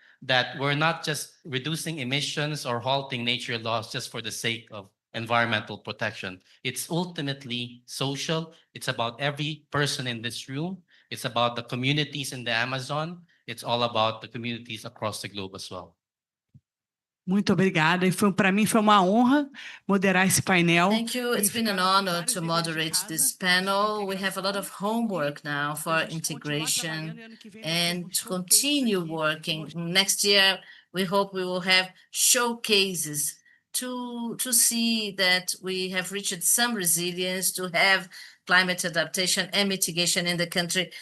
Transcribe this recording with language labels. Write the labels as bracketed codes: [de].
[en] that we're not just reducing emissions or halting nature loss just for the sake of environmental protection. It's ultimately social. It's about every person in this room. It's about the communities in the Amazon. It's all about the communities across the globe as well. [pt] Muito obrigada. E para mim foi uma honra moderar esse painel. [en] Thank you. It's been an honor to moderate this panel. We have a lot of homework now for integration and to continue working. Next year, we hope we will have showcases to see that we have reached some resilience, to have climate adaptation and mitigation in the country.